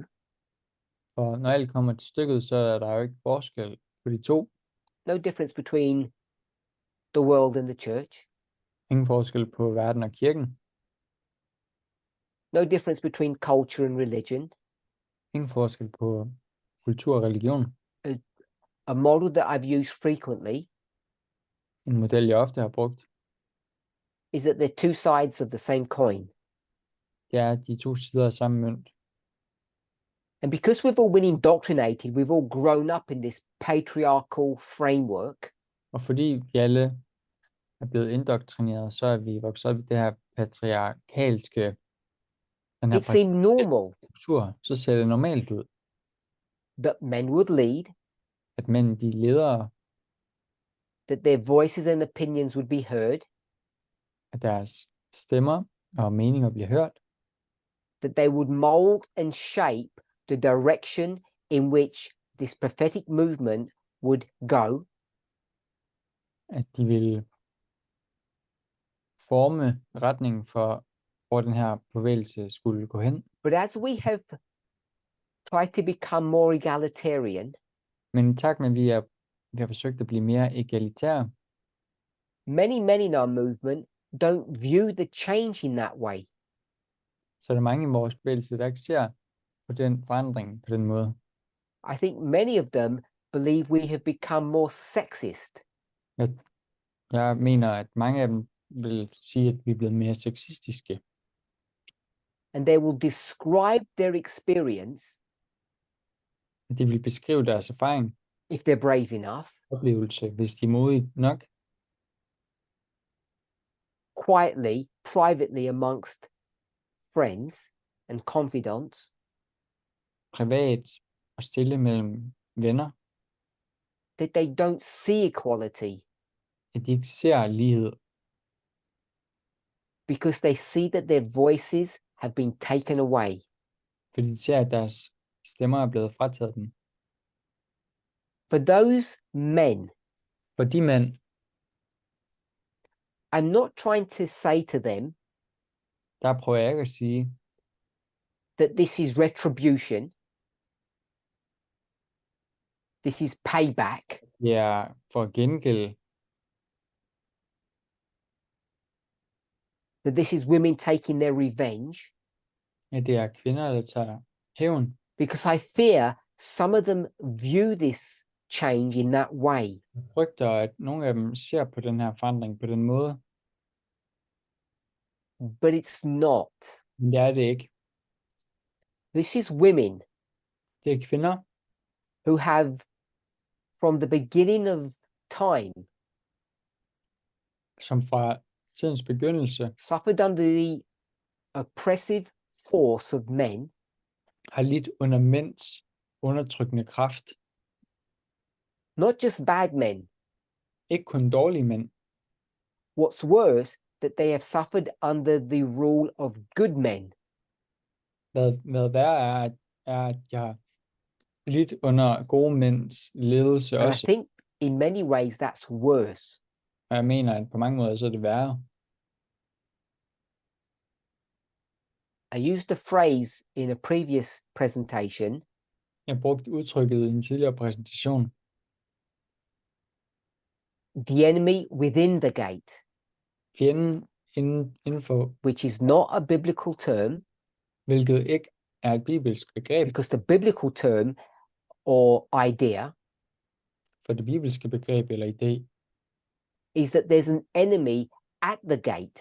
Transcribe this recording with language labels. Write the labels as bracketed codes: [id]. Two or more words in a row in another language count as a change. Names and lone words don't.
[da] For når alt kommer til stykket, så er der jo ikke forskel på de to. [en] No difference between the world and the church. [da] Ingen forskel på verden og kirken. [en] No difference between culture and religion. [da] Ingen forskel på kultur og religion. [en] A model that I've used frequently [da] En model, jeg ofte har brugt, [en] is that they're two sides of the same coin. [da] det er de to sider af samme mønt. [en] And because we've all been indoctrinated, we've all grown up in this patriarchal framework, [da] Og fordi vi alle er blevet indoktrineret, så er vi vokset op i det her patriarkalske, den her [en] it seemed normal [da] kultur, så ser det normalt ud, [en] that men would lead, [da] at mænd de er ledere, [en] that their voices and opinions would be heard, [da] at deres stemmer og meninger bliver hørt, [en] that they would mold and shape the direction in which this prophetic movement would go, [da] at de vil forme retningen for, hvor den her bevægelse skulle gå hen. [en] but as we have tried to become more egalitarian, [da] Men i takt med, at vi har forsøgt at blive mere egalitære, [en] many in our movement don't view the change in that way. [da] så er der mange i vores bevægelse, der ikke ser på den forandring på den måde. [en] I think many of them believe we have become more sexist, [da] Jeg mener, at mange af dem vil sige, at vi er blevet mere sexistiske, [en] and they will describe their experience, [da] at de vil beskrive deres erfaring, [en] if they're brave enough, [da] oplevelse, hvis de er modige nok, [en] quietly, privately amongst friends and confidants, [da] privat og stille mellem venner, [en] that they don't see equality [da] at de ikke ser lighed, [en] because they see that their voices have been taken away. [da] fordi de ser, at deres stemmer er blevet frataget dem. [en] For those men, [da] For de mænd, [en] I'm not trying to say to them [da] der prøver jeg ikke at sige, [en] that this is retribution, this is payback, [da] det er for at gengælde, [en] that this is women taking their revenge, [da] at det er kvinder, der tager hævn. [en] because I fear some of them view this change in that way. [da] Jeg frygter, at nogle af dem ser på den her forandring på den måde, [en] But it's not. [da] men det er det ikke. [en] This is women [da] Det er kvinder, [en] who have, from the beginning of time, [da] som fra tidens begyndelse [en] suffered under the oppressive force of men, [da] har lidt under mænds undertrykkende kraft. [en] not just bad men. [da] Ikke kun dårlige mænd. [en] What's worse, that they have suffered under the rule of good men. [da] Hvad værre er, at jeg har lidt under gode mænds ledelse [en] And I [da] også. [en] think in many ways that's worse. [da] Og jeg mener, at på mange måder så er det værre. [en] I used a phrase in a previous presentation, [da] Jeg brugte udtrykket i en tidligere præsentation. [en] the enemy within the gate, [da] Fjenden inden for, [en] which is not a biblical term, [da] hvilket ikke er et bibelsk begreb. [en] because the biblical term or idea [da] For det bibelske begreb eller idé, [en] is that there's an enemy at the gate,